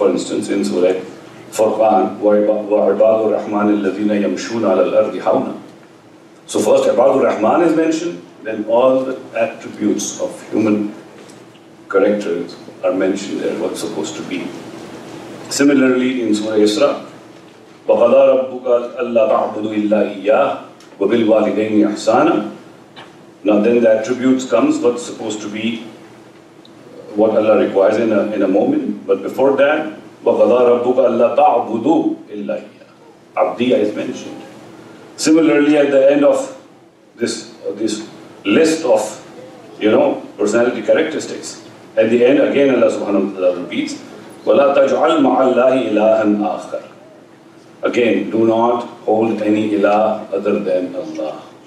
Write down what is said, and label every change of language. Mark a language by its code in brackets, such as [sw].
[en] For instance, in Surah Furqan, [ar] وَعِبَادُ الرَّحْمَنِ الَّذِينَ يَمْشُونَ عَلَى الْأَرْضِ حَوْنًا. [en] So first Ibadur Rahman is mentioned, then all the attributes of human characters are mentioned there, what's supposed to be. Similarly in Surah Isra, [ar] وَقَضَى رَبُّكَ أَلَّا تَعْبُدُوا إِلَّا إِيَّاهُ وَبِالْوَالِدَيْنِ إِحْسَانًا. [en] Now then the attributes comes, what's supposed to be, what Allah requires in a moment. But before that, [ar] وَقَضَى رَبُّكَ أَلَّا تَعْبُدُوا إِلَّا إِيَّاهُ. [en] Abdiya is mentioned. Similarly, at the end of this list of, personality characteristics, at the end again Allah subhanahu wa ta'ala repeats, [ar] وَلَا تَجْعَلْ مَعَ اللَّهِ إِلَهًا آخَرَ. [en] Again, do not hold any ilah other than Allah.